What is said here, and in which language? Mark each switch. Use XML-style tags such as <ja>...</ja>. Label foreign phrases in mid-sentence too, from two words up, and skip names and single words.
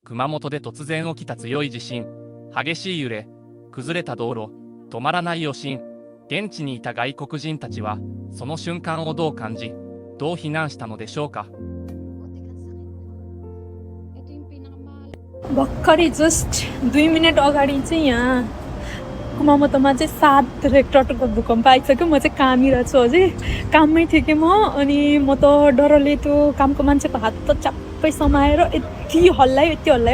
<ja>熊本で突然起きた強い地震、激しい揺れ、崩れた道路、止まらない余震。現地にいた外国人たちは、その瞬間をどう感じ、どう避難したのでしょうか。</ja> <ne>भर्खरै</ne> <en>just 2 minute</en> <ne>अगाडि चाहिँ यहाँ कुमामोटोमा चाहिँ 7 रेक्टरको भूकम्प आइसक्यो। म चाहिँ कामिरहेको छु अझै काममै थिएँ कि म, अनि म त डरले त्यो कामको मान्छेको हात त च्याप्पै समाएर यति हल्लायो।</ne>